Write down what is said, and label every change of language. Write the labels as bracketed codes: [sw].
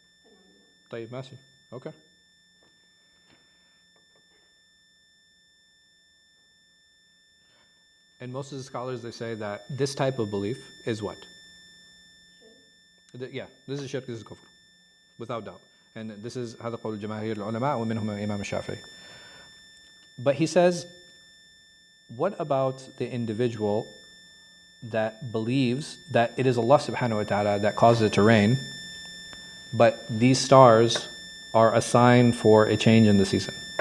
[en] phenomena. طيب ماشي. Okay. And most of the scholars, they say that this type of belief is what? Yeah, this is shirk, this is kufr, without doubt. And this is [ar] هذا قول جماهير العلماء ومنهم الإمام الشافعي. [en] But he says, what about the individual that believes that it is Allah subhanahu wa ta'ala that causes it to rain, but these stars are a sign for a change in the season?